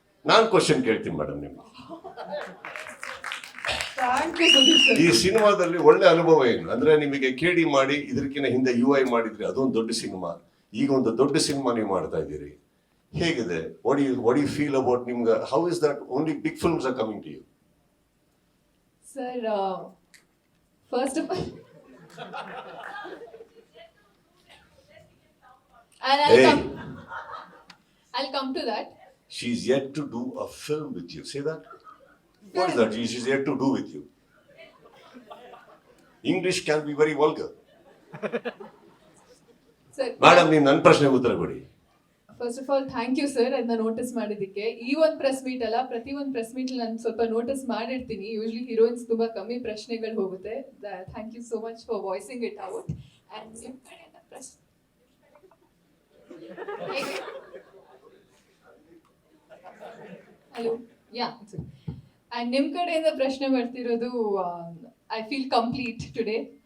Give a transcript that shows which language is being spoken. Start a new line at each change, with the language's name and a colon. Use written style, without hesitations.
Kannada: ನಾನು ಕ್ವಶನ್ ಕೇಳ್ತೀನಿ ಮೇಡಮ್ ನಿಮ್ಗೆ, ಈ ಸಿನಿಮಾದಲ್ಲಿ ಒಳ್ಳೆ ಅನುಭವ ಏನು? ಅಂದ್ರೆ ನಿಮಗೆ ಕೇಡಿ ಮಾಡಿ ಇದಕ್ಕಿಂತ ಹಿಂದೆ UI ಮಾಡಿದ್ರಿ, ಅದೊಂದು ದೊಡ್ಡ ಸಿನಿಮಾ. ಈಗ ಒಂದು ದೊಡ್ಡ ಸಿನಿಮಾ ನೀವು ಮಾಡ್ತಾ ಇದ್ದೀರಿ, ಹೇಗಿದೆ?
English: what you feel about
Kannada: ನಿಮ್ಗೆ?
English: How is that only big films are coming to you? Sir, first of all, and I'll come to that. She's yet to do a film with you. Say that. What is that? She's yet to do with you. English can be very vulgar. Sir,
Kannada: madam, ನೀವು ನನ್ನ ಪ್ರಶ್ನೆಗೆ ಉತ್ತರ ಕೊಡಿ.
English: first of all thank you sir
Kannada: ಅದನ್ನ notice ಮಾಡಿದ್ದಕ್ಕೆ. ಈ ಒಂದು press meet ಅಲ್ಲ, ಪ್ರತಿ ಒಂದು ಪ್ರೆಸ್ ಮೀಟ್ ನಾನು ಸ್ವಲ್ಪ ನೋಟಿಸ್ ಮಾಡಿರ್ತೀನಿ. ಯೂಶ್ವಲಿ ಹೀರೋಯಿನ್ಸ್ ತುಂಬಾ ಕಮ್ಮಿ ಪ್ರಶ್ನೆಗಳು ಹೋಗುತ್ತೆ.
English: Thank you so much for voicing it out.
Kannada: And ನಿಮ್ಮ ಕಡೆಯಿಂದ ಪ್ರಶ್ನೆ ಹಲೋ ಯಾ ಅಂಡ್ ನಿಮ್ಮ ಕಡೆಯಿಂದ ಪ್ರಶ್ನೆ ಬರ್ತಿರೋದು,
English: I feel complete today.